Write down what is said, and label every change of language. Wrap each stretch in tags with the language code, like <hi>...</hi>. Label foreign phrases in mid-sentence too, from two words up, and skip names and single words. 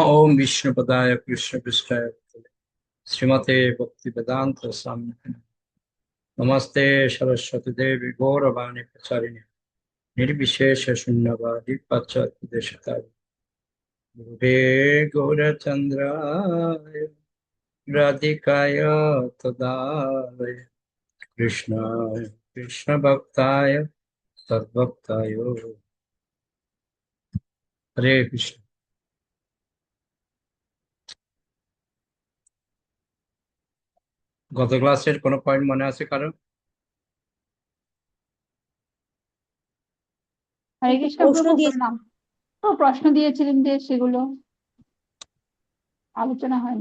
<sa>ओम विष्णुपदाय कृष्णपृष्ठाय भूतले श्रीमते भक्तिवेदांत स्वामी नमस्ते सरस्वती देवी गौरवाणी प्रचारिणे निर्विशेष शून्यवादी पाश्चात्य गुरुवे गौरचन्द्राय राधिकाय तदालय कृष्णाय कृष्णभक्ताय सद्भक्ताय हरे কৃষ্ণ।</sa> <bn>গত ক্লাসের কোনো পয়েন্ট মনে আছে কারো? হরে কৃষ্ণ প্রশ্ন প্রভু, দিয়ে প্রণাম। প্রশ্ন দিয়েছিলেন যে সেগুলো আলোচনা হয়নি।</bn>